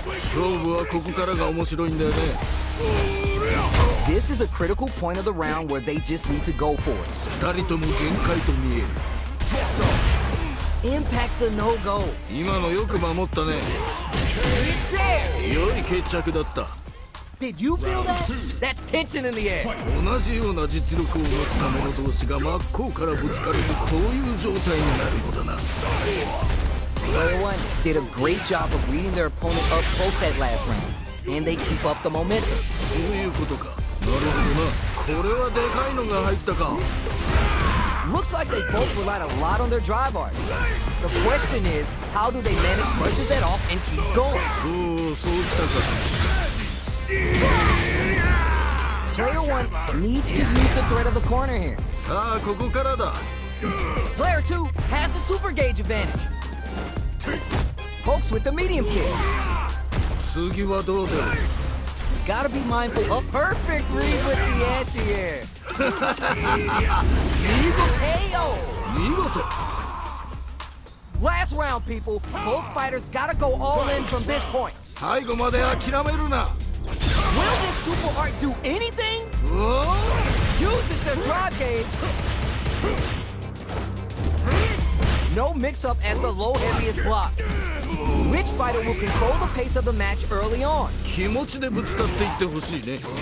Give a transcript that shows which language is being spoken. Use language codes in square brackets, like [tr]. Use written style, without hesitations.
[ja] 勝負はここからが面白いんだよね。 [en] This is a critical point of the round where they just need to go for it. [ja] 二人とも限界と見える。 [en] Impact's a no-go. [ja] 今のよく守ったね。 [en] It's there. [ja] 良い決着だった。 [en] Did you feel that? That's tension in the air. [ja] 同じような実力を持った者同士が真っ向からぶつかるとこういう状態になるのだな。 [en] Player 1 did a great job of reading their opponent up close that last round, and they keep up the momentum. [ja] そういうことか。なるほどな。これはでかいのが入ったか。 [en] Looks like they both relied a lot on their drive art. The question is, how do they manage brushes that off and keeps going? [ja] おお、そうきたか。 [en] Player 1 needs to use the threat of the corner here. [ja] さあ、ここからだ。 [en] Player 2 has the super gauge advantage. Pokes with the medium kick. [ja] 次はどうだ。 [en] Gotta be mindful. A perfect read with the anti-air. [ja] 見事。 [en] Last round, people. Both fighters gotta go all in from this point. [ja] 最後まで諦めるな。 [en] Will this super art do anything? おお。 Uses their drive gauge. No mix-up as the low heavy is blocked. Which fighter will control the pace of the match early on? [ja] 気持ちでぶつかっていってほしいね。